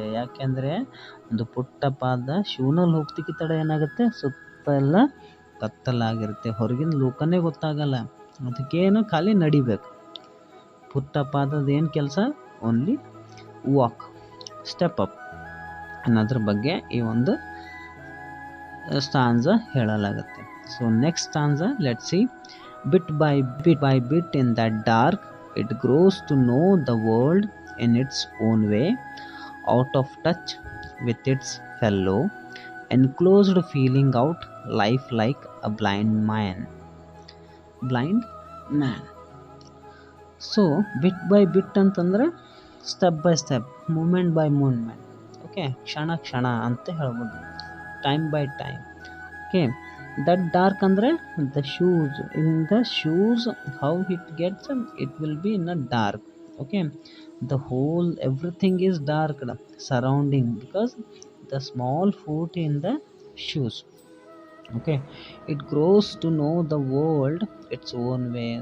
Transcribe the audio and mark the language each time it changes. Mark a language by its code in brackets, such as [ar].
[kn] ಯಾಕೆಂದರೆ ಒಂದು ಪುಟ್ಟ ಪಾದ ಶೂನಲ್ಲಿ ಹೋಗ್ತಿಕ್ಕೆ ತಡ ಏನಾಗುತ್ತೆ, ಸುತ್ತ ಎಲ್ಲ ಕತ್ತಲಾಗಿರುತ್ತೆ, ಹೊರಗಿನ ಲೋಕನೇ ಗೊತ್ತಾಗಲ್ಲ, ಅದಕ್ಕೇನು ಖಾಲಿ ನಡಿಬೇಕು. ಪುಟ್ಟ ಪಾದದ ಏನು ಕೆಲಸ? [en] only walk, step up [kn] ಅನ್ನೋದ್ರ ಬಗ್ಗೆ ಈ ಒಂದು ಸ್ಟಾನ್ಸ ಹೇಳಲಾಗುತ್ತೆ. [en] So next stanza let's see. Bit by bit in that dark, it grows to know the world in its own way, out of touch with its fellow, enclosed, feeling out life like a blind man. So bit by bit ಅಂತಂದರೆ step by step, moment by moment, okay, [kn] ಕ್ಷಣ ಅಂತ ಹೇಳ್ಬೋದು, [en] Time by time. Okay, that dark ಅಂದರೆ the shoes, in the shoes how it gets, it will be in a dark. Okay, the whole everything is dark surrounding, because the small foot in the shoes. Okay, it grows to know the world its own way.